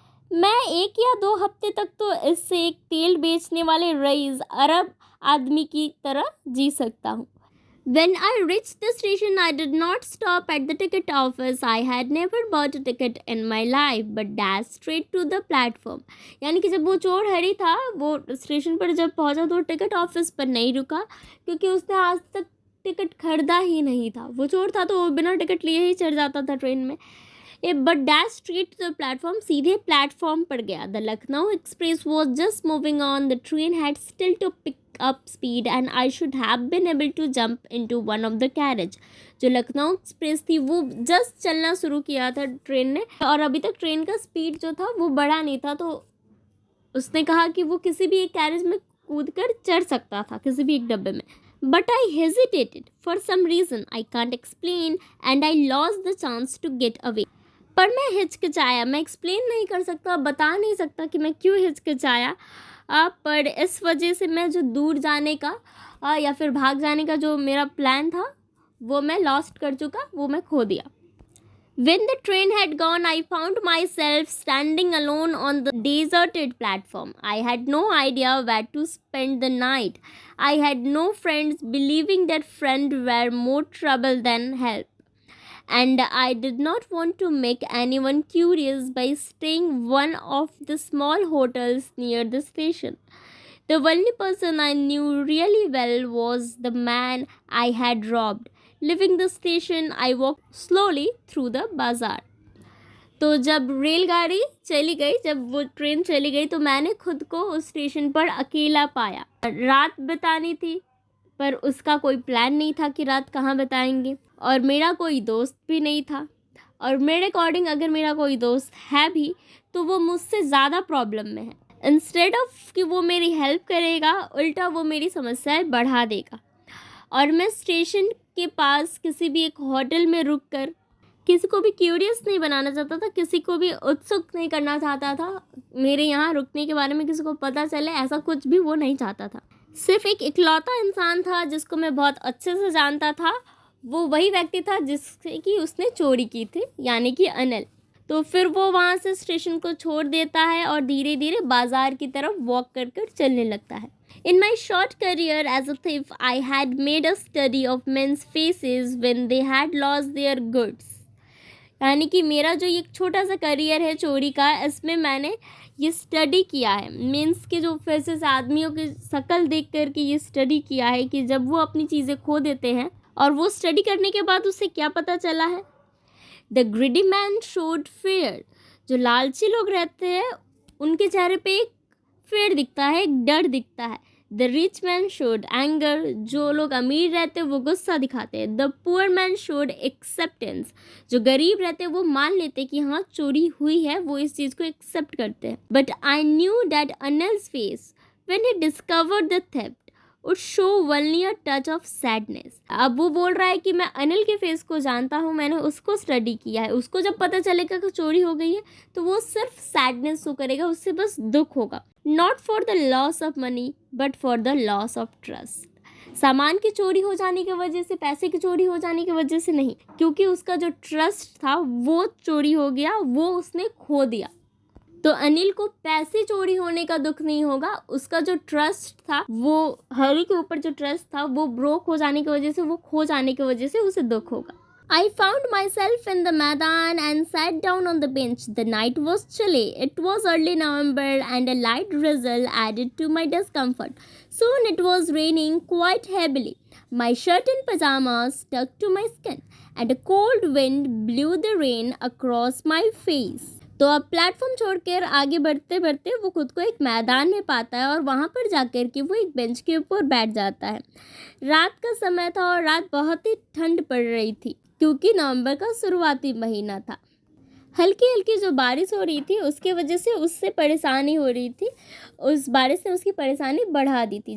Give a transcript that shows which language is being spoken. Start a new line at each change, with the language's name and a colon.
Hindi: मैं 1 या 2 हफ्ते तक तो इससे एक तेल बेचने वाले रईस अरब आदमी की तरह जी सकता हूँ।
English: When I reached the station, I did not stop at the ticket office. I had never bought a ticket in my life, but dashed straight to the platform.
Hindi: यानी कि जब वो चोर हरी था, वो स्टेशन पर जब पहुंचा तो टिकट ऑफिस पर नहीं रुका, क्योंकि उसने आज तक टिकट खरीदा ही नहीं था। वो चोर था तो वो बिना टिकट लिए ही चढ़ जाता था ट्रेन में।
English: but dashed straight to the platform,
Hindi: सीधे प्लेटफॉर्म पर गया।
English: The Lucknow express was just moving on. The train had still to pick up speed and I should have been able to jump into one of the carriage.
Hindi: जो Lucknow express थी वो just चलना शुरू किया था ट्रेन ने, और अभी तक ट्रेन का स्पीड जो था वो बढ़ा नहीं था, तो उसने कहा कि वो किसी भी एक कैरेज में कूद कर चढ़ सकता था, किसी भी एक डब्बे में।
English: But I hesitated for some reason I can't explain and I lost the chance to get away.
Hindi: पर मैं हिचकिचाया, मैं एक्सप्लेन नहीं कर सकता, बता नहीं सकता कि मैं क्यों हिचकिचाया, पर इस वजह से मैं जो दूर जाने का या फिर भाग जाने का जो मेरा प्लान था वो मैं लॉस्ट कर चुका, वो मैं खो दिया।
English: When the train had gone, I found myself standing alone on the deserted platform. I had no idea where to spend the night. I had no friends, believing that friends were more trouble than help. And I did not want to make anyone curious by staying one of the small hotels near the station. The only person I knew really well was the man I had robbed. Leaving the station, I walked slowly through the bazaar.
Hindi: तो जब रेलगाड़ी चली गई, जब वो train चली गई, तो मैंने खुद को उस स्टेशन पर अकेला पाया। रात बितानी थी पर उसका कोई प्लान नहीं था कि रात कहाँ बिताएंगे, और मेरा कोई दोस्त भी नहीं था। और मेरे अकॉर्डिंग अगर मेरा कोई दोस्त है भी तो वो मुझसे ज़्यादा प्रॉब्लम में है। इंस्टेड ऑफ कि वो मेरी हेल्प करेगा, उल्टा वो मेरी समस्याएं बढ़ा देगा। और मैं स्टेशन के पास किसी भी एक होटल में रुक कर किसी को भी क्यूरियस नहीं बनाना चाहता था, किसी को भी उत्सुक नहीं करना चाहता था मेरे यहाँ रुकने के बारे में, किसी को पता चले, ऐसा कुछ भी वो नहीं चाहता था। सिर्फ एक इकलौता इंसान था जिसको मैं बहुत अच्छे से जानता था, वो वही व्यक्ति था जिससे कि उसने चोरी की थी, यानी कि अनिल। तो फिर वो वहाँ से स्टेशन को छोड़ देता है और धीरे धीरे बाजार की तरफ वॉक कर कर चलने लगता है।
English: In my short career as a thief, I had made a study of men's faces when they had lost their goods.
Hindi: यानी कि मेरा जो ये छोटा सा करियर है चोरी का, इसमें मैंने ये स्टडी किया है, मेंस के जो फेसेस, आदमियों की शक्ल देख कर के ये स्टडी किया है कि जब वो अपनी चीज़ें खो देते हैं, और वो स्टडी करने के बाद उसे क्या पता चला है।
English: The greedy man showed fear.
Hindi: जो लालची लोग रहते हैं उनके चेहरे पे एक फेयर दिखता है, एक डर दिखता है।
English: The rich man showed anger.
Hindi: जो लोग अमीर रहते हैं वो गुस्सा दिखाते हैं।
English: The poor man showed acceptance.
Hindi: जो गरीब रहते हैं वो मान लेते हैं कि हाँ चोरी हुई है, वो इस चीज़ को एक्सेप्ट करते हैं।
English: But I knew that Anil's face when he discovered the theft would show only a touch of sadness.
Hindi: अब वो बोल रहा है कि मैं अनिल के फेस को जानता हूँ, मैंने उसको स्टडी किया है, उसको जब पता चलेगा कि चोरी हो गई है तो वो सिर्फ सैडनेस शो करेगा, उससे बस दुख होगा.
English: Not for the loss of money but for the loss of trust.
Hindi: सामान की चोरी हो जाने की वजह से, पैसे की चोरी हो जाने की वजह से नहीं, क्योंकि उसका जो ट्रस्ट था वो चोरी हो गया, वो उसने खो दिया. तो अनिल को पैसे चोरी होने का दुख नहीं होगा, उसका जो ट्रस्ट था, वो हरी के ऊपर जो ट्रस्ट था वो ब्रोक हो जाने की वजह से, वो खो जाने की वजह से उसे दुख होगा.
English: I found myself in the Maidan and sat down on the bench. The night was chilly. It was early November and a light drizzle added to my discomfort. Soon it was raining quite heavily. My shirt and pajamas stuck to my skin and a cold wind blew the rain across my face.
Hindi: तो अब platform छोड़कर आगे बढ़ते बढ़ते वो खुद को एक मैदान में पाता है और वहाँ पर जाकर के वो एक बेंच के ऊपर बैठ जाता है. रात का समय था और रात बहुत ही ठंड पड़ रही थी, क्योंकि नवंबर का शुरुआती महीना था. हल्की हल्की जो बारिश हो रही थी उसके वजह से उससे परेशानी हो रही थी, उस बारिश ने उसकी परेशानी बढ़ा दी थी.